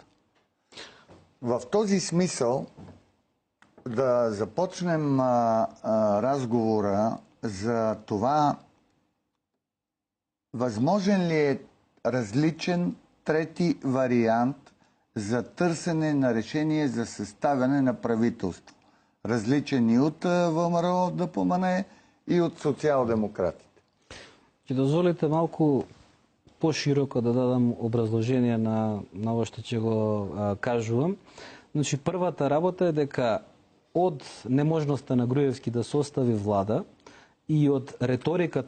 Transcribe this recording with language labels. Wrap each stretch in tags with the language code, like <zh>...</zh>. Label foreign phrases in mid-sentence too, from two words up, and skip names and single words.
<bg>В този смисъл да започнем разговора за това възможен ли е различен трети вариант за търсене на решение за съставяне на правителство. Различен и от ВМРО ДПМНЕ и от социал-демократите.</bg> <mk>Ќе дозволите малку пошироко да дадам образложение на ово што ќе го кажувам. Значи, првата работа е дека од неможноста на Груевски да состави влада и од реториката</mk>